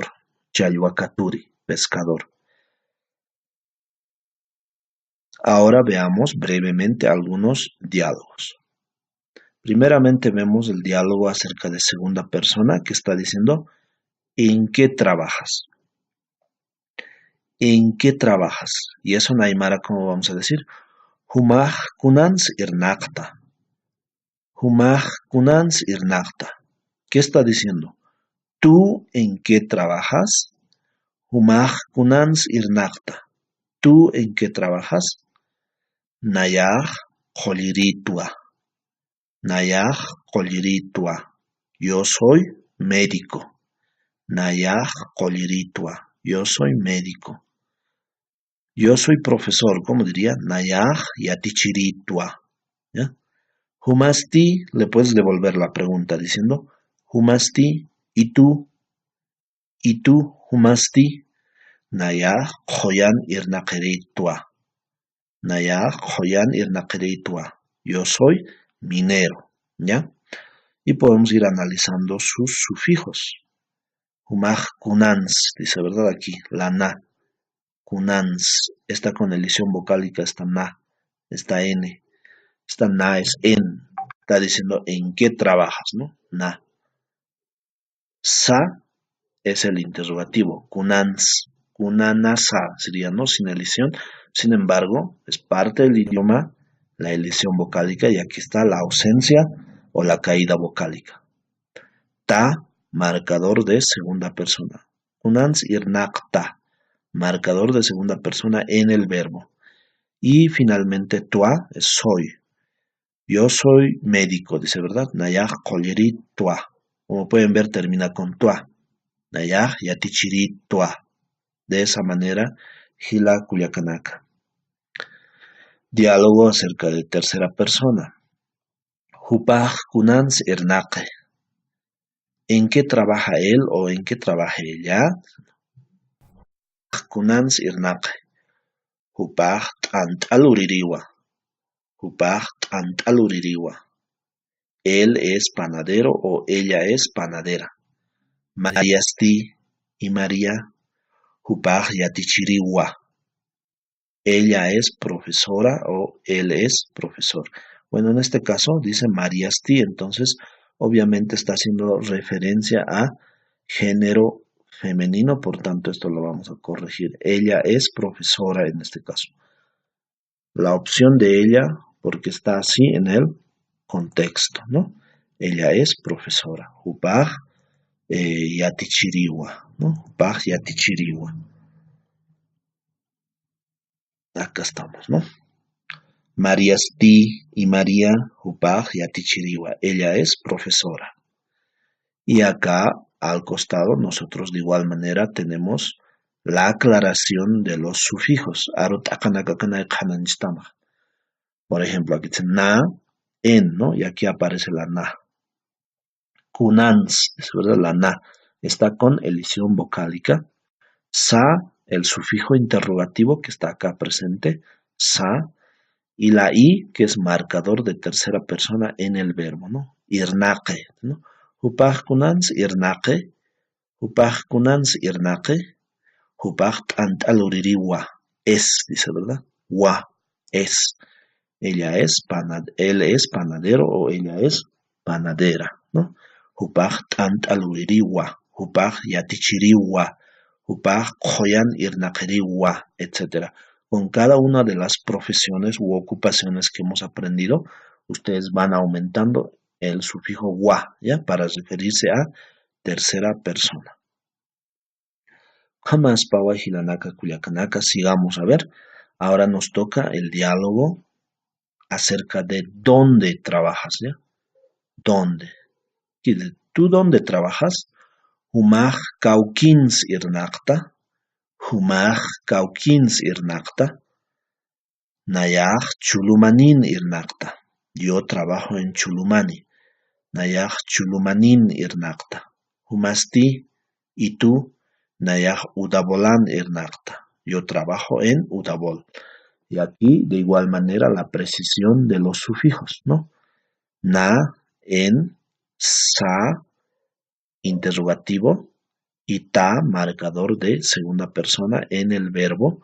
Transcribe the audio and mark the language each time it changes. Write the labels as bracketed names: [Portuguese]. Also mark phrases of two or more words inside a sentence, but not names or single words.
[Spanish] Chayhuacaturi, pescador. Ahora veamos brevemente algunos diálogos. Primeramente vemos el diálogo acerca de segunda persona que está diciendo ¿en qué trabajas? ¿En qué trabajas? Y eso en Aymara, ¿cómo vamos a decir? [Aymara] Humaj kunans irnaqta. Humaj kunans irnaqta. [Spanish] ¿Qué está diciendo? ¿Tú en qué trabajas? [Aymara] Humaj kunans irnaqta. [Spanish] ¿Tú en qué trabajas? [Aymara] Nayaj qoliritua. Nayaj qoliritua. [Spanish] Yo soy médico. [Aymara] Nayaj qoliritua. [Spanish] Yo soy médico. Yo soy profesor, ¿cómo diría? [Aymara] Nayaj yatichiritua. ¿Ya? [Spanish] Humasti, le puedes devolver la pregunta diciendo, Humasti, ¿y tú? ¿Y tú, Humasti? [Aymara] Nayaj joyan irnaqeritua. Nayaj joyan irnaqeritua. [Spanish] Yo soy minero, ¿ya? Y podemos ir analizando sus sufijos. [Aymara] Humaj kunans, [Spanish] dice, ¿verdad? Aquí, la na. Kunans, esta con elisión vocálica, esta na, esta n. Esta na es en. Está diciendo en qué trabajas, ¿no? Na. Sa es el interrogativo. Kunans. Kunanasa sería, ¿no? Sin elisión. Sin embargo, es parte del idioma la elisión vocálica y aquí está la ausencia o la caída vocálica. Ta, marcador de segunda persona. [Aymara] Kunans irnaqta, [Spanish] marcador de segunda persona en el verbo. Y finalmente, tua es soy. Yo soy médico, dice, ¿verdad? [Aymara] Nayaj koleri tua. [Spanish] Como pueden ver, termina con tua. [Aymara] Nayaj yatichiri tua. [Spanish] De esa manera, [Aymara] Gila Culiacanaka. [Spanish] Diálogo acerca de tercera persona. [Aymara] Hupaj kunans irnaqe. [Spanish] ¿En qué trabaja él o en qué trabaja ella? [Aymara] Kunans irnaqe. Hupaj t'antaluririwa. Hupaj t'antaluririwa. [Spanish] Él es panadero o ella es panadera. Mariasti y María. [Aymara] Hupaj yatichiriwa. [Spanish] Ella es profesora o él es profesor. Bueno, en este caso dice Mariasti, entonces obviamente está haciendo referencia a género femenino, por tanto esto lo vamos a corregir. Ella es profesora en este caso. La opción de ella, porque está así en el contexto, ¿no? Ella es profesora. [Aymara] Hupaj yatichiriwa, ¿no? Hupaj yatichiriwa. [Spanish] Acá estamos, ¿no? [Aymara] Mariasti y María Hupaj yatichiriwa. [Spanish] Ella es profesora. Y acá al costado nosotros de igual manera tenemos la aclaración de los sufijos. Por ejemplo, aquí dice na, en, ¿no? Y aquí aparece la na. Kunans, es verdad, la na está con elisión vocálica. Sa, el sufijo interrogativo que está acá presente, sa, y la i, que es marcador de tercera persona en el verbo, ¿no? Irnaqe, ¿no? [Aymara] Hupaj kunans irnaqe, hupaj kunans irnaqe, hupaj t'antaluririwa. [Spanish] Es, dice, ¿verdad? Wa, es. Él es panadero o ella es panadera, ¿no? [Aymara] Hupaj t'antaluririwa, hupaj yatichiriwa, hupaj joyan irnaqeriwa, [Spanish] etc. Con cada una de las profesiones u ocupaciones que hemos aprendido, ustedes van aumentando el sufijo wa, ¿ya? Para referirse a tercera persona. [Aymara] Jamás pawa hilanaka kuyakanaka, [Spanish] sigamos a ver. Ahora nos toca el diálogo acerca de dónde trabajas, ¿ya? ¿Dónde? ¿Tú dónde trabajas? [Aymara] Humaj kaukins irnaqta. Humaj kaukins irnaqta. Nayaj chulumanin irnaqta. [Spanish] Yo trabajo en Chulumani. [Aymara] Nayaj chulumanin irnaqta. [Spanish] Humasti y tú. [Aymara] Nayaj udabolan irnaqta. [Spanish] Yo trabajo en Udabol. Y aquí, de igual manera, la precisión de los sufijos, ¿no? Na, en, sa, interrogativo, y ta, marcador de segunda persona en el verbo.